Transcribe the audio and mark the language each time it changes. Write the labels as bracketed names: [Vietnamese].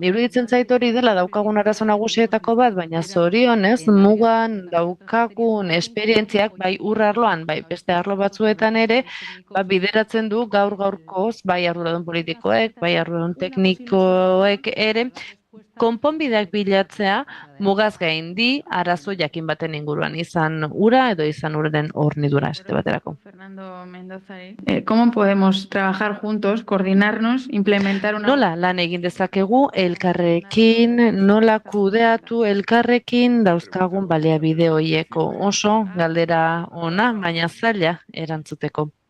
[Basque] Iruditzen zait hori dela daukagun arazo nagusietako bat, baina zorionez mugan daukagun esperientziak bai ur arloan, bai beste arlo batzuetan ere, bideratzen du gaur-gaurkoz bai arduradun politikoek, bai arduradun teknikoek ere, konponbideak bilatzea mugaz gaindi arazo jakin baten inguruan, izan ura edo izan uraren hornidura esate baterako. [Spanish] Fernando Mendozari, ¿cómo podemos trabajar juntos, coordinarnos, implementar una... [Basque] Nola lan egin dezakegu elkarrekin, nola kudeatu elkarrekin dauzkagun baliabide horieko oso galdera ona, baina zaila erantzuteko.